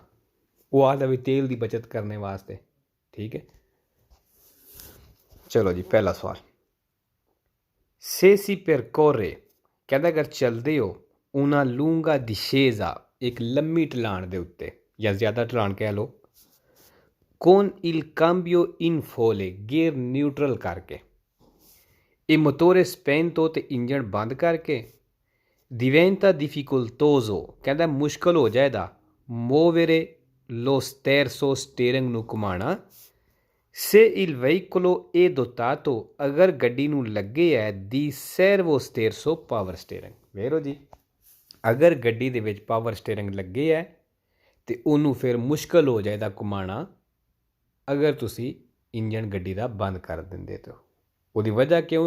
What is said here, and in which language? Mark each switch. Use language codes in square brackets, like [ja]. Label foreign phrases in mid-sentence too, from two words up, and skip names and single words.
[pa] ਉਹ ਆਖਦਾ ਵੀ ਤੇਲ ਦੀ ਬਚਤ ਕਰਨੇ ਵਾਸਤੇ। ਠੀਕ ਹੈ, ਚਲੋ ਜੀ, ਪਹਿਲਾ ਸਵਾਲ। [it] se si percorre, [pa] ਕਹਿੰਦਾ ਅਗਰ ਚੱਲਦੇ ਹੋ [it] una lunga discesa, [pa] ਇੱਕ ਲੰਮੀ ਢਲਾਣ ਦੇ ਉੱਤੇ ਜਾਂ ਜ਼ਿਆਦਾ ਢਲਾਣ ਕਹਿ ਲਓ, [it] con il cambio in folle, [en] gear neutral [pa] ਕਰਕੇ, [it] e motore spento [pa] ਤੇ ਇੰਜਣ ਬੰਦ ਕਰਕੇ, [it] diventa difficoltoso, [pa] ਕਹਿੰਦਾ ਮੁਸ਼ਕਲ ਹੋ ਜਾਏਦਾ, [it] muovere lo sterzo, [pa] ਸਟੀਅਰਿੰਗ ਨੂੰ ਘੁਮਾਉਣਾ, [it] se il veicolo è dotato, [pa] ਅਗਰ ਗੱਡੀ ਨੂੰ ਲੱਗੇ ਹੈ ਦੀ [it] servo sterzo [en] power steering. [pa] ਵੇਖੋ ਜੀ, ਅਗਰ ਗੱਡੀ ਦੇ ਵਿੱਚ [en] power steering [pa] ਲੱਗੇ ਹੈ ਤੇ ਉਹਨੂੰ ਫਿਰ ਮੁਸ਼ਕਲ ਹੋ ਜਾਏਦਾ ਘੁਮਾਉਣਾ, ਅਗਰ ਤੁਸੀਂ ਇੰਜਣ ਗੱਡੀ ਦਾ ਬੰਦ ਕਰ ਦਿੰਦੇ ਤਾਂ। ਉਹਦੀ ਵਜ੍ਹਾ ਕਿਉਂ?